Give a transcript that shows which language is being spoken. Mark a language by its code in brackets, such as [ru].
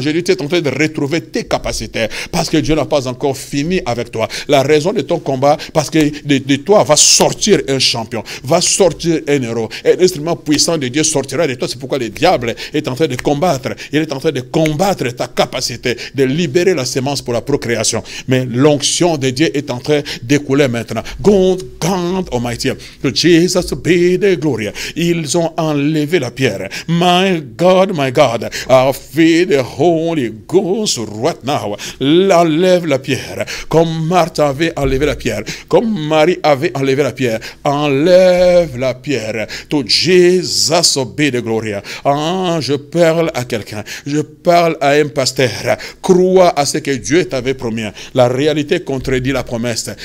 [fr] Je dis, tu es en train de retrouver tes capacités. Parce que Dieu n'a pas encore fini avec toi. La raison de ton combat, parce que de toi va sortir un champion. lion, va sortir un héros. Un instrument puissant de Dieu sortira de toi. C'est pourquoi le diable est en train de combattre. Il est en train de combattre ta capacité de libérer la sémence pour la procréation. Mais l'onction de Dieu est en train d'écouler maintenant. [en] God Almighty, to Jesus be the glory. [fr] Ils ont enlevé la pierre. [en] My God, I feel the Holy Ghost right now. [fr] Enlève la pierre. Comme Marthe avait enlevé la pierre. Comme Marie avait enlevé la pierre. Enlève la pierre. [en] To Jesus be the glory. [fr] Ah, je parle à quelqu'un. Je parle à un pasteur. Crois à ce que Dieu t'avait promis. La réalité contredit la promesse.